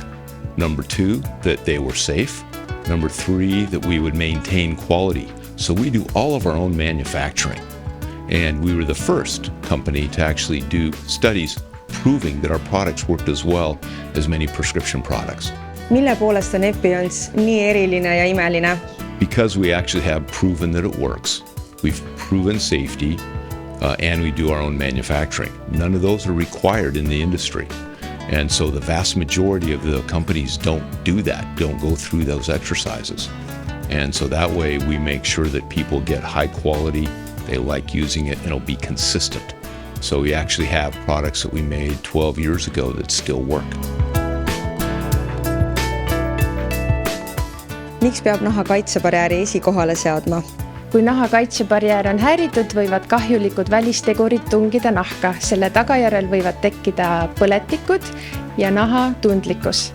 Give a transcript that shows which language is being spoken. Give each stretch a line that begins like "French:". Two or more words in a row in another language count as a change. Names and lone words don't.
English: Number 2, that they were safe. Number 3, that we would maintain quality. So we do all of our own manufacturing. And we were the first company to actually do studies proving that our products worked as well as many prescription products.
Estonian: Mille poolest on Epion's nii eriline ja imeline?
English: Because we actually have proven that it works. We've proven safety. And we do our own manufacturing. None of those are required in the industry. And so the vast majority of the companies don't do that, don't go through those exercises. And so that way we make sure that people get high quality, they like using it, and it'll be consistent. So we actually have products that we made 12 years ago that still work.
Estonian: Miks peab naha kaitsebarjääri esikohale seadma? Kui naha kaitsebarjäär on häiritud, võivad kahjulikud välistegurid tungida nahka. Selle tagajärel võivad tekkida põletikud ja naha tundlikkus.